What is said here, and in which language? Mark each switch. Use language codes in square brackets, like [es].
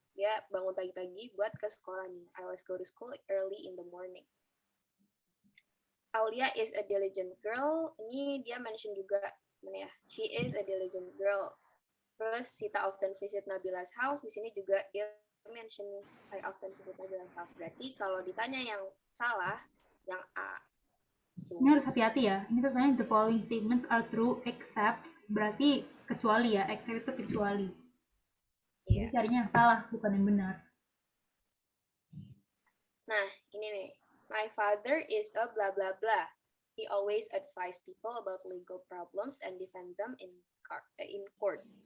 [id] Dia bangun pagi-pagi buat ke sekolah nih. [en] I always go to school early in the morning. Aulia is a diligent girl. [id] Ini dia mention juga. Mana ya? [en] She is a diligent girl. Terus Sita often visit Nabila's house. [id] Di sini juga dia mention [en] I often visit Nabila's house. [id] Berarti kalau ditanya yang salah, yang A. Ini harus hati-hati ya. Ini tulisannya [en] the following statements are true except, [id] berarti kecuali ya. Except itu kecuali. Jadi Iya. carinya yang salah, bukan yang benar. Nah, ini nih. [en] My father is a blah blah blah. He always advise people about legal problems and defend them in court.